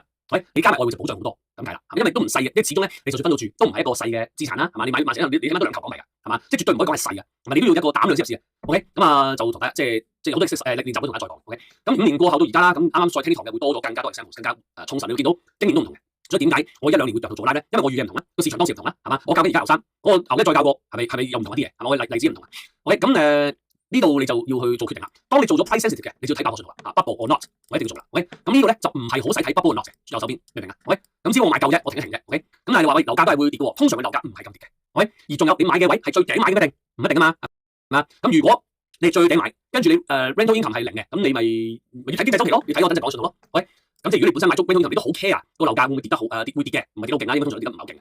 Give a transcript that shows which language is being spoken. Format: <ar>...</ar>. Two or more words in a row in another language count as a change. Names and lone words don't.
<yue>喂，你加埋外匯就保障好多咁解啦，因為都唔細嘅，因為始終咧你就算分到住都唔係一個細嘅資產啦，係嘛？你買成你起碼都2球港幣㗎，係嘛？即係絕對唔可以講係細嘅，同埋你都要一個膽量先入市嘅。OK，咁就同大家即係好多練習會同大家再講。OK，咁5年過後到而家啦，咁啱啱再聽呢堂嘅會多咗更加多 example，更加充實。你會見到經驗都唔同嘅，所以點解我1-2年會入到做 live 咧？因為我預嘅唔同啦，個市場當時唔同啦，係嘛？我教緊而家牛生，我牛一再教過，係咪又唔同一啲嘢？係嘛？我例子唔同啊。OK，咁呢度你就要去做決定啦。當你做咗</yue> <en>price sensitive</en> <yue>嘅，你就要睇爆破信號啦。</yue> <en>bubble or not，</en> <yue>我一定要做啦。OK，咁呢個咧就唔係好使睇</yue> <en>bubble or not</en> <yue>嘅，右手邊明唔明啊 ？OK，咁只要我買夠啫，我停一停啫。OK，咁但係你話喂樓價都係會跌嘅喎，通常嘅樓價唔係咁跌嘅。OK，而仲有你買嘅位係最頂買嘅一定唔一定啊嘛，係嘛？咁如果你最頂買，跟住你</yue> <en>rental income</en> <yue>係0嘅，咁你咪要睇經濟週期咯，要睇我真正講信號咯。OK，咁即係如果你本身買足</yue> <en>rental income，</en> <yue>你都好 care 個樓價會唔會跌得好會跌嘅，唔係跌到勁啦，應該通常跌得唔係好勁。</yue>